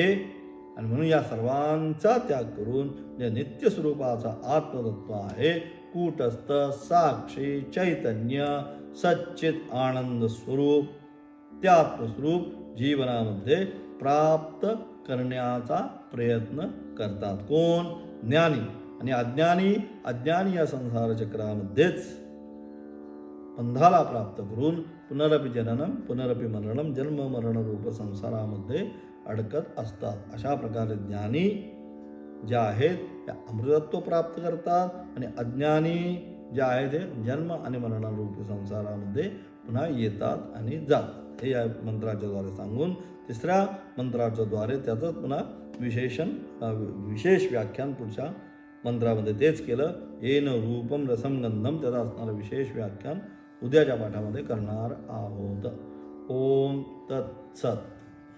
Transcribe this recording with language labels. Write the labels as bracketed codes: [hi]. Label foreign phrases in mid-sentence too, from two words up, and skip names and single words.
[mr] आणि म्हणून या सर्वांचा त्याग करून जे नित्य स्वरूपाचा आत्मतत्व आहे, कूटस्थ साक्षी चैतन्य सच्चित आनंद स्वरूप, ते आत्मस्वरूप जीवनामध्ये प्राप्त करण्याचा प्रयत्न करतात. कोण? ज्ञानी. आणि अज्ञानी या संसार चक्रामध्येच बंधाला प्राप्त करून [sa] पुनरपि जननम पुनरपि मरणम [mr] जन्म मरण रूप संसारामध्ये अडकत असतात. अशा प्रकारे ज्ञानी जे आहेत ते अमृतत्व प्राप्त करतात आणि अज्ञानी जे आहेत ते जन्म आणि मरणरूपी संसारामध्ये पुन्हा येतात आणि जातात. हे या मंत्राच्या द्वारे सांगून 3ऱ्या मंत्राच्या द्वारे त्याचं पुन्हा विशेष व्याख्यान पुढच्या मंत्रामध्ये तेच केलं. [sa] येन रूपम रसम गंधम, [mr] त्याचा असणारं विशेष व्याख्यान उद्याच्या पाठामध्ये करणार आहोत. [sa] ओम तत्सत.